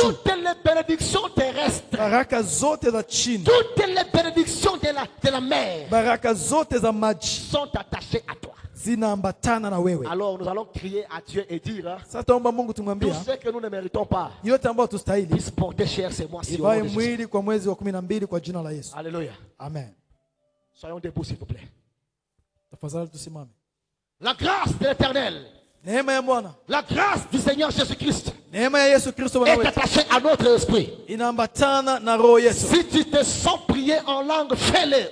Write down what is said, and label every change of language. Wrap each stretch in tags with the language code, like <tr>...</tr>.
<fr>toutes les bénédictions terrestres,</fr> <sw>baraka zote za chini,</sw> <fr>toutes les bénédictions de la mer</fr> <sw>baraka zote za maji</sw> <fr>sont attachées à toi.</fr> <sw>zinaambatana na wewe.</sw> <fr>Alors nous allons crier à Dieu et dire, hein,</fr> <sw>Sasa tuomba Mungu,</sw> <fr>tout</fr> <sw>tumwambia</sw> <fr>ce que nous ne méritons pas,</fr> <sw>yote ambayo tustahili</sw> <fr>puisse porter chair ces mois-ci. au nom</fr> <sw>ivae</sw> <fr>de Jésus.</fr> <sw>mwili kwa mwezi wa 12 kwa jina la Yesu. Alléluia. Amen.</sw> <fr>Soyons debout s'il vous plaît.</fr> <sw>Tafadhali tusimame.</sw> <fr>La grâce de l'Éternel,</fr> <sw>Neema ya Bwana,</sw> <fr>la grâce du Seigneur Jésus-Christ</fr> <sw>neema ya Yesu Kristo Bwana</sw> <fr>est</fr> <sw>wetu</sw> <fr>attachée à notre esprit.</fr> <sw>inaambatana na roho yetu.</sw> <fr>Si tu te sens prier en langue, fais-le</fr>